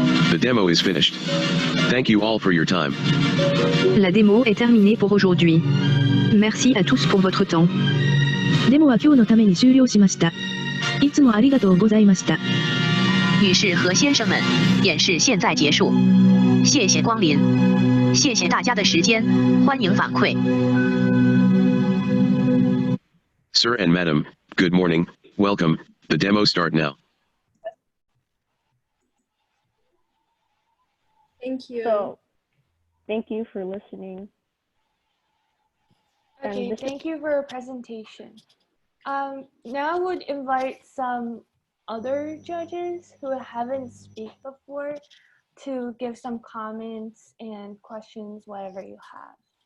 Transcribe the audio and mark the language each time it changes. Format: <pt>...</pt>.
<en>The demo is finished. Thank you all for your time.</en> <fr>La démo est terminée pour aujourd'hui. Merci à tous pour votre temps.</fr> <ja>デモは今日のために終了しました。いつもありがとうございました。</ja> <zh>女士和先生们，演示现在结束。谢谢光临，谢谢大家的时间，欢迎反馈。</zh> <en>Sir and madam, good morning, welcome. The demo start now. Thank you. So, thank you for listening. Okay, thank you for your presentation. Now I would invite some other judges who haven't speak before to give some comments and questions, whatever you have.</en>